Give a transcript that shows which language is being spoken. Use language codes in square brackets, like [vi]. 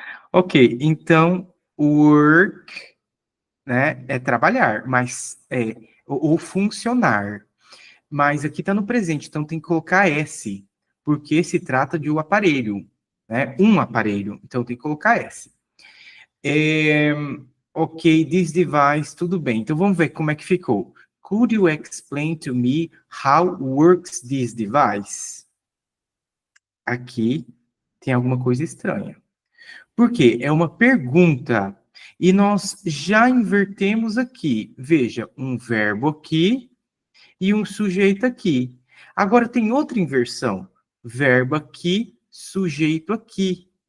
[pt] Ok, então, work, né, é trabalhar, mas ou funcionar. Mas aqui está no presente, então tem que colocar S, porque se trata de um aparelho, né? Um aparelho, então tem que colocar S. É, ok, this device, tudo bem. Então vamos ver como é que ficou. [en] Could you explain to me how works this device? [pt] Aqui tem alguma coisa estranha. Por quê? É uma pergunta. E nós já invertemos aqui. Veja, um verbo aqui e um sujeito aqui. Agora tem outra inversão. Verbo aqui, sujeito aqui.